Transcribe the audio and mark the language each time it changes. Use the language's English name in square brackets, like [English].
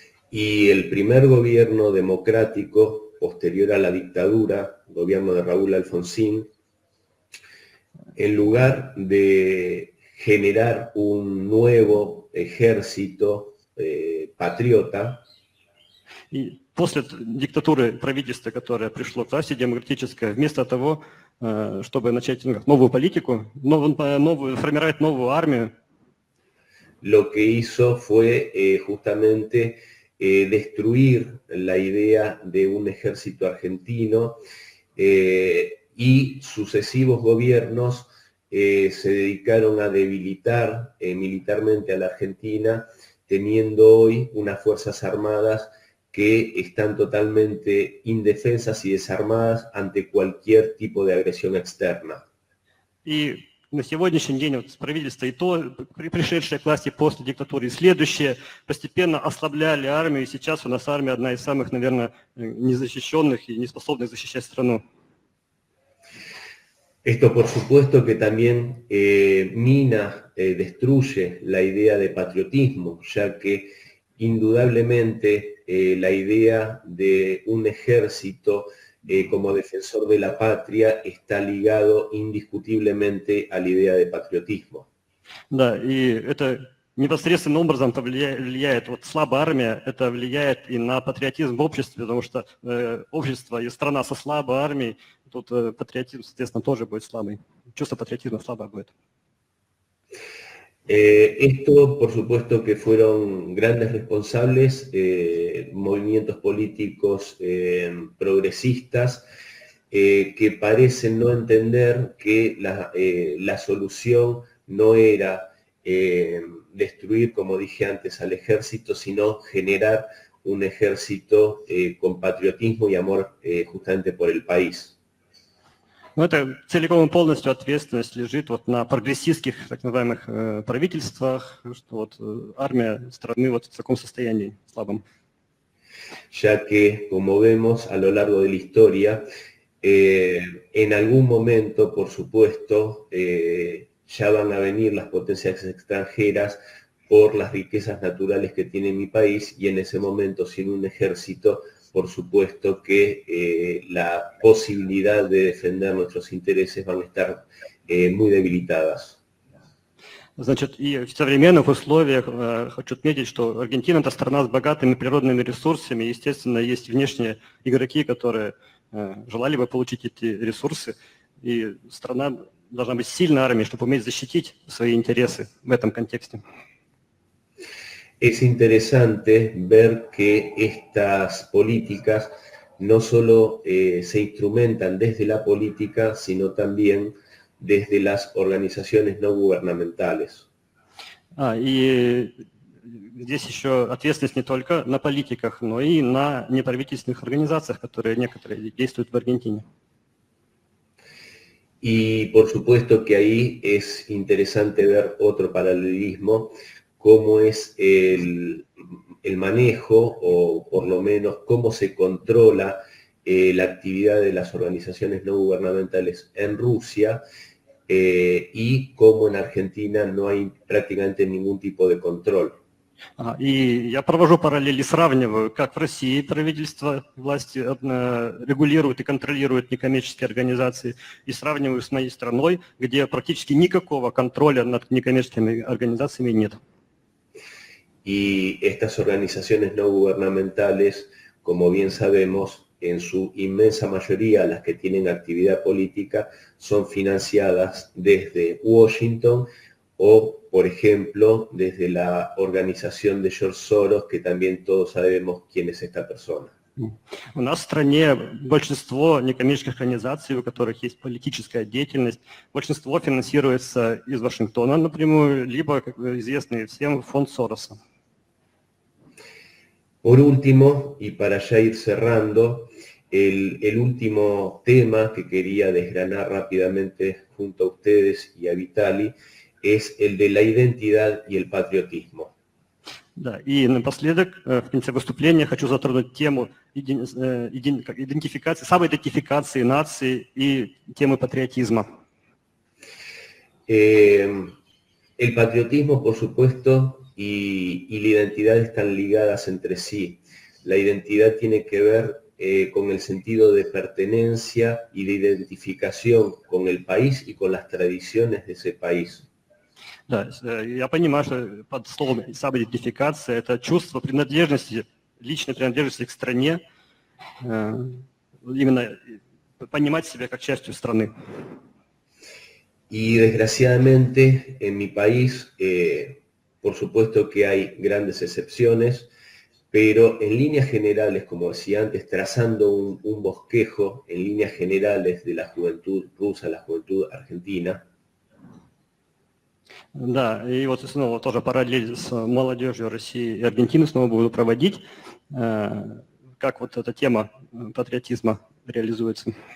[Spanish] Y el primer gobierno democrático posterior a la dictadura, gobierno de Raúl Alfonsín, en lugar de generar un nuevo ejército patriota. [Russian] И после диктатуры правительства, которое пришло к власти, демократическое, вместо того, чтобы начать новую политику, формировать новую армию, [Spanish] lo que hizo fue justamente destruir la idea de un ejército argentino y sucesivos gobiernos se dedicaron a debilitar militarmente a la Argentina, teniendo hoy unas fuerzas armadas que están totalmente indefensas y desarmadas ante cualquier tipo de agresión externa. [Russian] И на сегодняшний день вот правительство и то, пришедшее к власти после диктатуры, и следующее, постепенно ослабляли армию, и сейчас у нас армия одна из самых, наверное, незащищенных и неспособных защищать страну. [Spanish] Esto por supuesto que también mina, destruye la idea de patriotismo, ya que indudablemente la idea de un ejército como defensor de la patria está ligado indiscutiblemente a la idea de patriotismo. [Russian] Да, и это непосредственным образом влияет, вот слабая армия, это влияет и на патриотизм в обществе, потому что общество и страна со слабой армией, тут патриотизм, соответственно, тоже будет слабый, чувство патриотизма слабое будет. [Spanish] Esto, por supuesto, que fueron grandes responsables, movimientos políticos progresistas que parecen no entender que la solución no era destruir, como dije antes, al ejército, sino generar un ejército con patriotismo y amor justamente por el país. [Russian] Ну, это целиком и полностью ответственность лежит вот на прогрессистских, так называемых, правительствах, что вот армия страны вот в таком состоянии слабом. [Spanish] Ya que, como vemos a lo largo de la historia, en algún momento, por supuesto, ya van a venir las potencias extranjeras por las riquezas naturales que tiene mi país, y en ese momento, sin un ejército, por supuesto que la posibilidad de defender nuestros intereses van a estar muy debilitadas. [Russian] Значит, и в современных условиях хочу отметить, что Аргентина – это страна с богатыми природными ресурсами. Естественно, есть внешние игроки, которые желали бы получить эти ресурсы. И страна должна быть сильной армией, чтобы уметь защитить свои интересы в этом контексте. [Spanish] Es interesante ver que estas políticas no solo se instrumentan desde la política, sino también desde las organizaciones no gubernamentales. [Russian] И здесь еще ответственность не только на политиках, но и на неправительственных организациях, которые некоторые действуют в Аргентине. [Spanish] Y por supuesto que ahí es interesante ver otro paralelismo, cómo es el manejo, o por lo menos cómo se controla la actividad de las organizaciones no gubernamentales en Rusia, y cómo en Argentina no hay prácticamente ningún tipo de control. [Russian] И я провожу параллели, сравниваю, как в России правительство, власти регулируют и контролируют некоммерческие организации, и сравниваю с моей страной, где практически никакого контроля над некоммерческими организациями нет. [Spanish] Y estas organizaciones no gubernamentales, como bien sabemos, en su inmensa mayoría, las que tienen actividad política, son financiadas desde Washington o, por ejemplo, desde la organización de George Soros, que también todos sabemos quién es esta persona. [Russian] У нас в стране большинство некоммерческих организаций, у которых есть политическая деятельность, большинство финансируется из Вашингтона напрямую, либо, как известный всем, фонд Сороса. [Spanish] Por último, y para ya ir cerrando, el último tema que quería desgranar rápidamente junto a ustedes y a Vitali es el de la identidad y el patriotismo. [Russian] Да, и напоследок, в конце выступления, хочу затронуть тему идентификации, самоидентификации нации и темы патриотизма. [Spanish] El patriotismo, por supuesto, y la identidad están ligadas entre sí. La identidad tiene que ver con el sentido de pertenencia y de identificación con el país y con las tradiciones de ese país. [Russian] Да, я понимаю, что под словом самоидентификация – это чувство принадлежности, личной принадлежности к стране, именно понимать себя как частью страны. [Spanish] Y desgraciadamente en mi país, por supuesto que hay grandes excepciones, pero en líneas generales, como decía antes, trazando un bosquejo en líneas generales de la juventud rusa, la juventud argentina. [Russian] Да, и вот снова тоже параллель с молодежью России и Аргентины снова буду проводить, как вот эта тема патриотизма реализуется.